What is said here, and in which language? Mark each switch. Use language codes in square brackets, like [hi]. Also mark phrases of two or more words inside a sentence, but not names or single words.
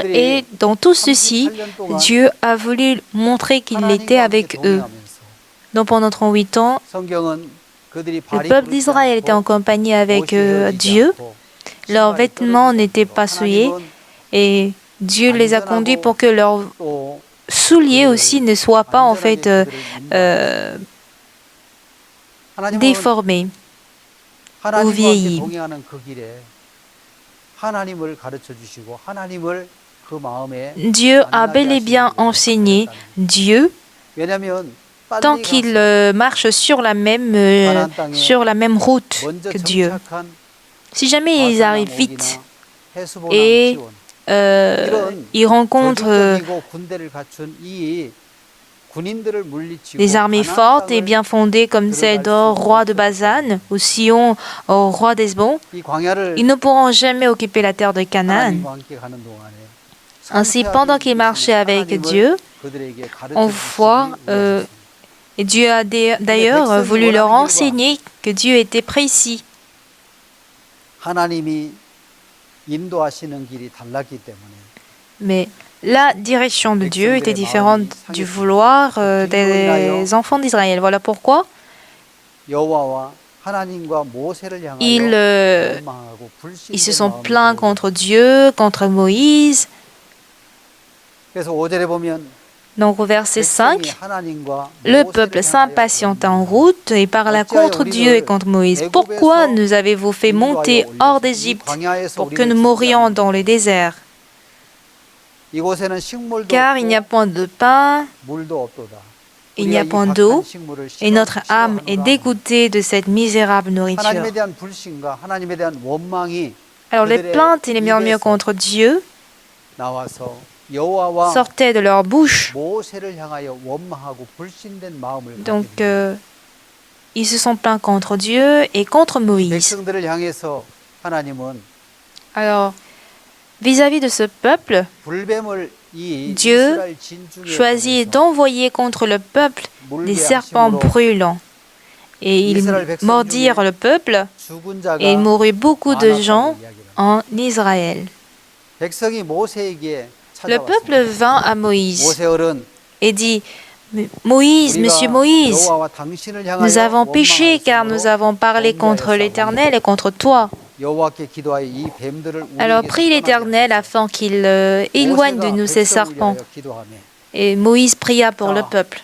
[fr] Et dans tout ceci, Dieu a voulu montrer qu'il était avec eux. Donc pendant 38 ans, le peuple d'Israël était en compagnie avec Dieu. leurs vêtements n'étaient pas souillés et Dieu les a conduits pour que leurs [ko] 또 [fr] souliers aussi ne soient pas en fait [ko] 안전하게 그들을 인도하시고 하나님은 [fr] déformés ou [ko] 하나님과 함께 [fr] vieillis. [ko] 동행하는 그 길에 하나님을 가르쳐 주시고 하나님을 그 마음에 [fr] Dieu a [ko] 만나게 [fr] bel et bien [ko] 하시는 일을 [fr] enseigné [ko] 하셨다는 거예요. [fr] Dieu [ko] 왜냐하면 [fr] tant [ko] 빨리 [fr] qu'il [ko] 가서 [fr] marche sur sur la même route [ko] 먼저 [fr] que Dieu. [ko] 정착한 [fr] Si jamais ils [ko] 바사나 [fr] arrivent [ko] 목이나 [fr] vite [ko] 헤스보나 [fr] et [ko] 시온 [fr] ils rencontrent [ko] 조직적이고 군대를 갖춘 이 군인들을 물리치고 [fr] des armées [ko] 가나안 [fr] fortes et [ko] 땅을 [fr] bien fondées comme celle d'Or, roi de Bazan, ou Sion, au roi d'Hesbon, [ko] 이 광야를 [fr] ils ne pourront jamais occuper la terre de Canaan. [ko] 하나님과 함께 가는 동안에 [fr] Ainsi, pendant qu'ils marchaient avec [ko] 하나님을 [fr] Dieu, [ko] 그들에게 가르쳐 [fr] on [ko] 주시기 [fr] voit, [ko] 위하셨습니다. [fr] et Dieu a d'ailleurs voulu leur enseigner que Dieu était précis. [ko] 하나님이 인도하시는 길이 달랐기 때문에 [fr] Mais la direction de Dieu était différente du vouloir des enfants d'Israël. Voilà pourquoi [ko] 여호와와 하나님과 모세를 향하여 원망하고 [fr] ils se [ko] 불신된 [fr] sont [ko] 마음이 [fr] plaints [ko] 들어오고 [fr] contre Dieu, contre Moïse. [ko] 그래서 5절에 보면 [fr] Donc au verset [ko] 백성이 [fr] 5, [ko] 하나님과 [fr] le [ko] 모세를 [fr] peuple [ko] 향하여 [fr] s'impatiente en route et parla contre Dieu et contre Moïse. Pourquoi nous avez-vous fait monter hors d'Égypte pour que nous mourions dans le désert? [ko] 이곳에는 식물도 [fr] Car il n'y a [ko] 없고 [fr] point de pain, [ko] 물도 없도다. [fr] il n'y a [ko] 우리가 이 [fr] point [ko] 박한 [fr] d'eau, [ko] 식물을 [fr] et notre âme est [ko] 싫어하노라. [fr] dégoûtée de cette misérable nourriture. [ko] 하나님에 대한 불신과 하나님에 대한 원망이 [fr] Alors les [ko] 그들의 [fr] plaintes et les murmures [ko] 입에서 [fr] contre Dieu [ko] 나와서 여호와와 [fr] sortaient de leur bouche. [ko] 모세를 향하여 원망하고 불신된 마음을 갖게 [fr] Donc [ko] 됩니다. [fr] ils se sont plaints contre Dieu et contre Moïse. [ko] 백성들을 향해서 하나님은 [fr] Alors vis-à-vis de ce peuple, [ko] 불뱀을 이 [fr] Dieu [ko] 이스라엘 진중에 [fr] choisit [ko] 보내서 [fr] d'envoyer contre le peuple des [ko] 물게 [fr] serpents [ko] 하심으로 [fr] brûlants. Et ils [ko] 이스라엘 백성 [fr] mordirent [ko] 중에 [fr] le peuple [ko] 죽은 자가 [fr] et il mourut beaucoup de [ko] 많았다고 [fr] gens [ko] 이야기를 합니다. [fr] en Israël. [ko] 백성이 모세에게 [fr] Le peuple [ko] 찾아왔습니다. [fr] vint à Moïse [ko] 모세 어른 [fr] et dit, Moïse, monsieur Moïse, [ko] 여호와와 당신을 향하여 [fr] nous avons péché car nous avons parlé contre l'Éternel et contre toi. [ko] 여호와께 기도하여 이 뱀들을 [fr] Alors [ko] 우리에게서 [fr] prie l'Éternel [ko] 떠나게 [fr] afin qu'il éloigne de nous ces [ko] 백성을 [fr] serpents. [ko] 위하여 기도하며 [fr] Et Moïse pria pour le peuple.